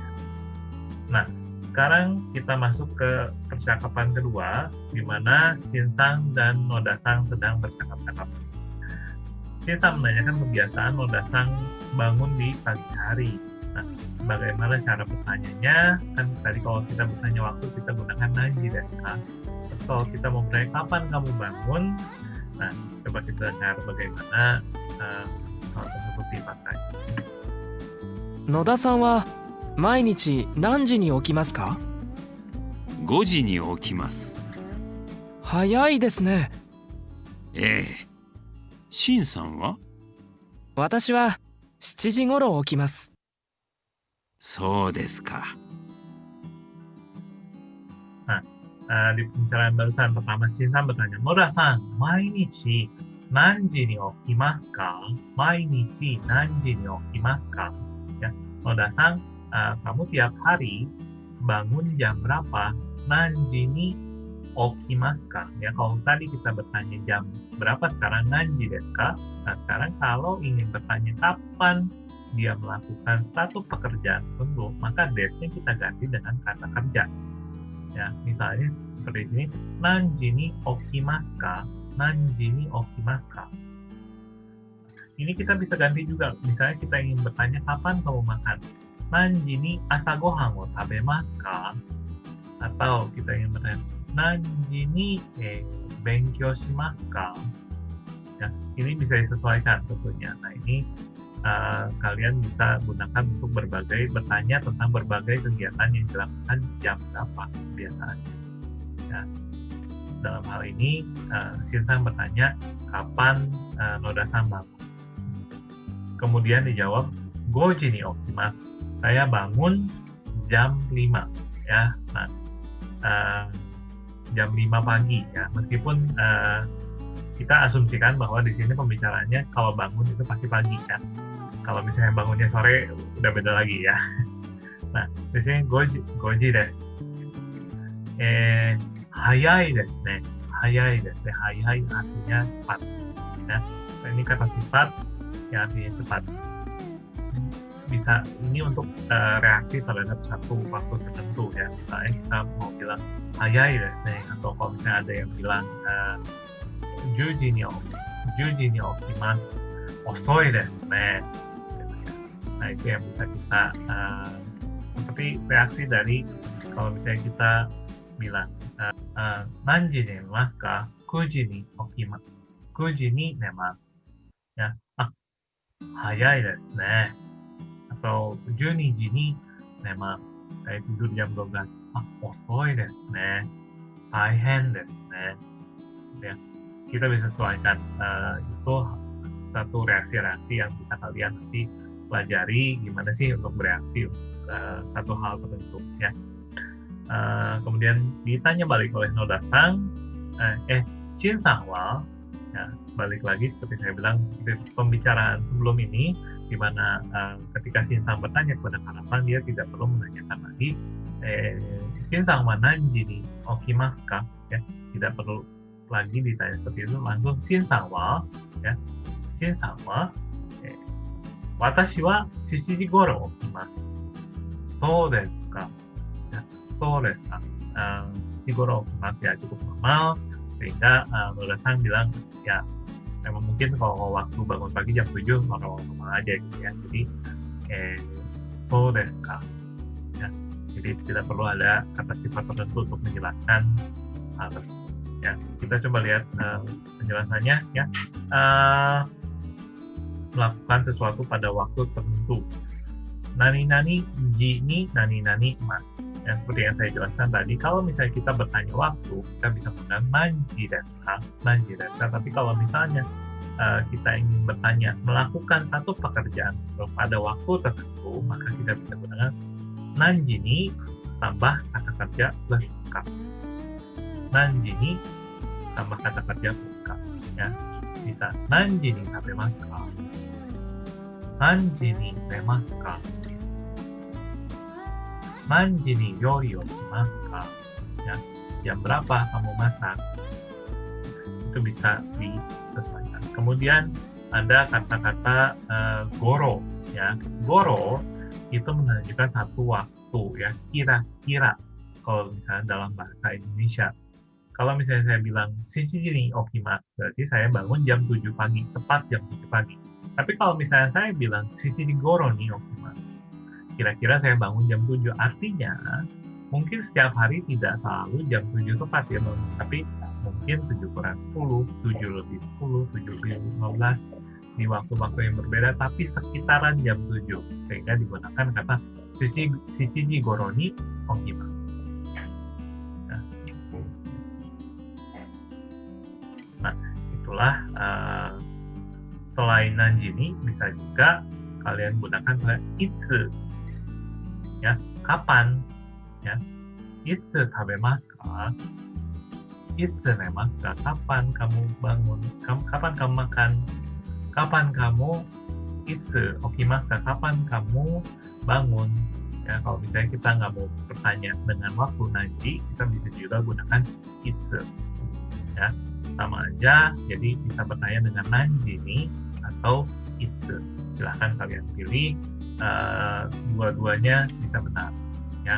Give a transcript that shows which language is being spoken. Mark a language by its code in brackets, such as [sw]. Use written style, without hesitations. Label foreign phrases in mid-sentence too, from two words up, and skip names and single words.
[id] Nah, sekarang kita masuk ke percakapan kedua, di mana Shinsang dan Nodasang sedang bercakap-cakap. Shinsang menanyakan kebiasaan Nodasang bangun di pagi hari. Nah, bagaimana cara bertanyanya? Kan tadi kalau kita bertanya waktu, kita gunakan [ja] 何時ですか. [id] Kalau kita mau bertanya kapan kamu bangun, nah, coba kita dengar bagaimana hal tersebut dipakai. [ja] 野田さんは毎日何時に起きますか？ 5時に起きます。早いですね。ええ。シンさんは？私は7時頃起きます。そうですか。 [id] Di pembicaraan barusan pertama Shinsang bertanya, [ja] 野田さん、毎日何時に起きますか? 毎日何時に起きますか? Ya, Noda-san, [id] kamu tiap hari bangun jam berapa? [ja] 何時に起きますか? [id] Ya, kalau tadi kita bertanya jam berapa, sekarang [ja] 何時ですか? [id] Nah, sekarang kalau ingin bertanya kapan dia melakukan satu pekerjaan tertentu, maka desnya kita ganti dengan kata kerja. Ya, misalnya seperti ini, [ja] 何時に起きますか? 何時に起きますか? [id] Ini kita bisa ganti juga. Misalnya kita ingin bertanya kapan kamu makan? [ja] 何時に朝ご飯を食べますか? [id] Atau kita ingin bertanya, [ja] 何時に勉強しますか? [id] Ya, ini bisa disesuaikan tentunya. Nah, ini kalian bisa gunakan untuk bertanya tentang berbagai kegiatan yang dilakukan jam berapa biasanya. Ya. Dalam hal ini, Shinsang bertanya kapan Noda-san bangun. Kemudian dijawab, [ja] 五時に起きます. [id] Saya bangun jam 5. Ya. Nah, jam 5 pagi. Ya. Meskipun kita asumsikan bahwa di sini pembicaraannya kalau bangun itu pasti pagi kan. Kalau misalnya bangunnya sore udah beda lagi ya. Nah, di sini [ja] 五時です. 早いですね。早いですね. [id] Hayai artinya cepat. Ya. Nah, ini kata sifat yang artinya cepat. Bisa ini untuk reaksi terhadap satu waktu tertentu ya. Misalnya kita mau bilang [ja] 早いですね, [id] atau kalau misalnya ada yang bilang [ja] 10 時に起きます。遅いですね. [id] Nah, itu yang bisa kita seperti reaksi dari kalau misalnya kita bilang [ja] 何時に寝ますか? 9時に起きます。9時に寝ます. Ya, 早いですね. Atau 12時に寝ます. [id] Saya tidur jam 12. [ja] 遅いですね. 大変ですね. [id] Ya. Kita bisa sesuaikan itu satu reaksi-reaksi yang bisa kalian nanti pelajari gimana sih untuk bereaksi satu hal tertentu ya. Kemudian ditanya balik oleh Noda-san, [ja] シンさんは, [id] ya, balik lagi seperti saya bilang seperti pembicaraan sebelum ini, di mana ketika Shinsang bertanya kepada Karapan, dia tidak perlu menanyakan lagi [ja] シンさんは何時に起きますか, [id] ya, tidak perlu lagi ditanya seperti itu, langsung [ja] シンさんは, [id] ya, [ja] シンさんは, 私は7時頃起きます。そうですか。 [id] Ya, [ja] そうですか。7時頃起きます [id] ya, cukup normal, sehingga Noda-san bilang ya memang mungkin kalau waktu bangun pagi jam 7 normal aja gitu ya. [ja] Jadi そうですか. [id] Ya, jadi tidak perlu ada kata sifat tertentu untuk menjelaskan hal tersebut. Ya, kita coba lihat penjelasannya ya. Eh, melakukan sesuatu pada waktu tertentu. [ja] 何々時に何々ます. [id] Ya, seperti yang saya jelaskan tadi, kalau misalnya kita bertanya waktu, kita bisa menggunakan [ja] 何時ですか、何時ですか. [id] Tapi kalau misalnya kita ingin bertanya melakukan satu pekerjaan pada waktu tertentu, maka kita bisa gunakan [ja] 何時に [id] tambah kata kerja plus ka. [ja] 何時に [id] tambah kata kerja plus ka. Ya, bisa [ja] 何時に食べますか。何時に寝ますか. 何時に料理をしますか. [id] Ya, jam berapa kamu masak? Itu bisa disesuaikan. Kemudian ada kata-kata goro, ya. Goro itu menunjukkan satu waktu, ya. Kira-kira kalau misalnya dalam bahasa Indonesia. Kalau misalnya saya bilang [ja] 七時に起きます, [id] berarti saya bangun jam 7 pagi, tepat jam 7 pagi. Tapi kalau misalnya saya bilang [ja] 七時頃に起きます, [id] kira-kira saya bangun jam 7, artinya mungkin setiap hari tidak selalu jam 7 tepat ya, tapi mungkin 7 kurang 10, 7 lebih 10, 7 lebih 15 di waktu-waktu yang berbeda, tapi sekitaran jam 7, sehingga digunakan kata [ja] 七時頃に起きます. [id] Nah, itulah selain [ja] 何時に [id] bisa juga kalian gunakan kata itsu, ya, kapan, ya, [ja] いつ食べますか、いつ寝ますか, [id] kapan kamu bangun, kapan kamu makan, kapan kamu [ja] いつ起きますか, [id] kapan kamu bangun. Ya, kalau misalnya kita nggak mau bertanya dengan waktu nanti, kita bisa juga gunakan itsu, ya, sama aja, jadi bisa bertanya dengan [ja] 何時に [id] atau itsu. Silahkan kalian pilih, dua-duanya bisa benar, ya.